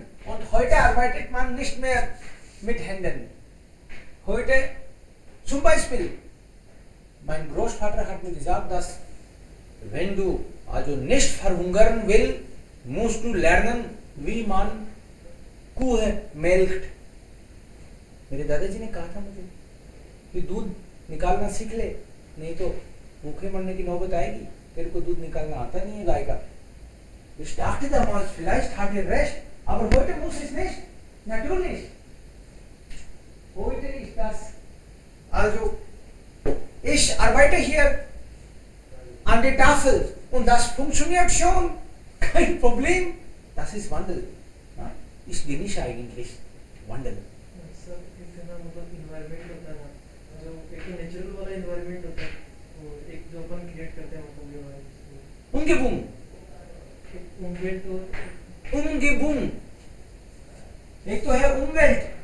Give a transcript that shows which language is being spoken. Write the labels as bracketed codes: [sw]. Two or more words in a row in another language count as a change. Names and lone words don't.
[de] Und heute arbeitet man nicht mehr mit Händen. Heute, zum Beispiel, mein Großvater hat mir gesagt, dass wenn du also nicht verhungern willst, musst du lernen, wie man Kuh melkt. [hi] मेरे दादाजी ने कहा था मुझे कि दूध निकालना सीख ले, नहीं तो भूखे मरने की नौबत आएगी. तेरे को दूध निकालना आता नहीं है गाय का. [de] Ich dachte damals, vielleicht hat er recht, aber heute muss es nicht. Natürlich. Heute ist das. Also, ich arbeite hier an der Tafel und das funktioniert schon. Kein Problem. Das ist Wandel. Ja? Ich genieße eigentlich Wandel. [hi] सर इससे ना मतलब इन्वायरमेंट होता है ना, जो एक नेचुरल वाला इन्वायरमेंट होता है, वो एक जो अपन क्रिएट करते हैं मतलब ये वाला [de] Umgebung. [hi] उम्मीद तो Umgebung. एक तो है Umwelt.